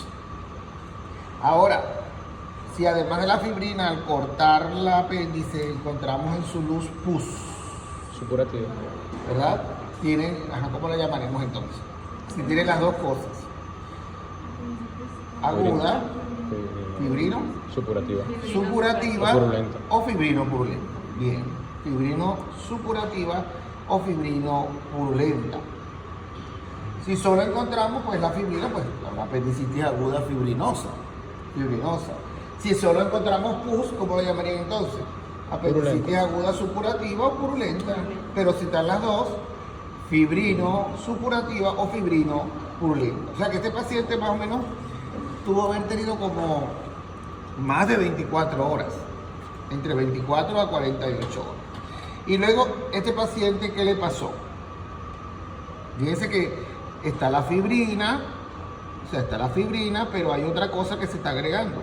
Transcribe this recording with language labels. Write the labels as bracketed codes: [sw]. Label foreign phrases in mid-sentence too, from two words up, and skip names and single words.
[es] Ahora, si además de la fibrina, al cortar el apéndice, encontramos en su luz pus, supurativo, ¿verdad? Tienen, ¿cómo la llamaremos entonces? Si tienen las dos cosas. aguda, fibrino, Supurativa. supurativa O purulenta. o fibrino purulenta. Bien, fibrino supurativa o fibrino purulenta. Si solo encontramos pues la fibrina, pues la apendicitis aguda fibrinosa. Si solo encontramos pus, ¿cómo lo llamarían entonces? Apendicitis Purulenta. aguda supurativa o purulenta. Pero si están las dos, fibrino supurativa o fibrino purulenta. O sea que este paciente más o menos tuvo haber tenido como más de 24 horas, entre 24 a 48 horas. Y luego, este paciente, ¿qué le pasó? Fíjense que está la fibrina, pero hay otra cosa que se está agregando.